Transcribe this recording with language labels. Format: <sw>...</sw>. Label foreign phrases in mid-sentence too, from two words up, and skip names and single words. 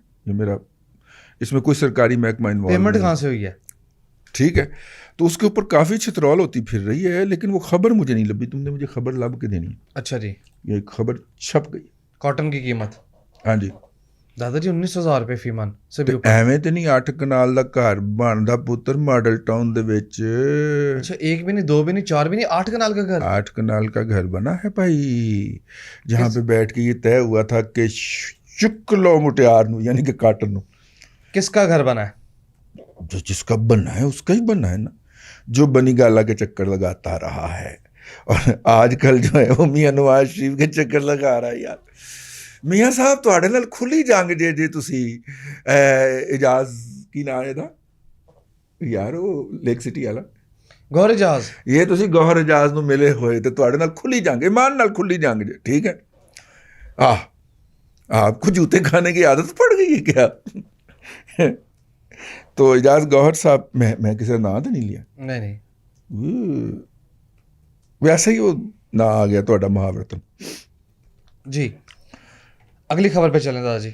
<ur>یہ میرا, اس میں کوئی سرکاری محکمہ انوالو نہیں. پیمنٹ کہاں سے ہوئی ہے؟ ٹھیک ہے. تو اس کے اوپر کافی چھترول ہوتی پھر رہی ہے, لیکن وہ خبر مجھے نہیں لبھی. تم نے مجھے خبر لب کے دینی ہے. اچھا جی. یہ خبر چھپ گئی. کاٹن کی قیمت, ہاں جی دادا جی 19,000 روپے فی من سے بھی اوپر.</ur> <pa>ایویں تے نہیں 8 کنال دا گھر بندا پتر ماڈل ٹاؤن دے وچ.</pa> <ur>اچھا, 1 بھی نہیں 2 بھی نہیں 4 بھی نہیں, 8 کنال کا گھر. 8 کنال کا گھر بنا ہے بھائی, جہاں پہ بیٹھ کے یہ طے ہوا تھا کہ</ur> <pa>چک لو مٹیار نو,</pa> <ur>یعنی کہ</ur> <pa>کاٹن نو.</pa> <ur>کس کا گھر بنا ہے؟ جو جس کا بننا ہے اس کا ہی بننا ہے نا. جو بنی گالا کے چکر لگاتا رہا ہے اور آج کل جو ہے وہ میاں نواز شریف کے چکر لگا رہا ہے.</ur> <pa>یار میاں صاحب تواڈے نال کھلی جنگ ਜੇ ਤੁਸੀਂ</pa> <ur>اعجاز کی</ur> <pa>ਨਾਂ ਇਹਦਾ ਯਾਰ ਉਹ ਲੇਕ ਸਿਟੀ ਵਾਲਾ गौर एजाज ਇਹ ਤੁਸੀਂ ਗੌਹਰ ਇਜਾਜ਼ ਨੂੰ ਮਿਲੇ ਹੋਏ ਤੇ ਤੁਹਾਡੇ ਨਾਲ ਖੁੱਲੀ ਜੰਗ ਇਮਾਨ ਨਾਲ ਖੁੱਲੀ ਜੰਗ ਜੇ</pa> <ur>ٹھیک ہے. آپ کو جوتے کھانے کی عادت پڑ گئی ہے کیا؟ تو اعجاز گوہر صاحب میں کسی کا نام تو نہیں لیا نہیں ویسے ہی وہ نہ آ گیا تھوڑا محاورتن. جی اگلی خبر پہ چلیں دادا جی.</ur>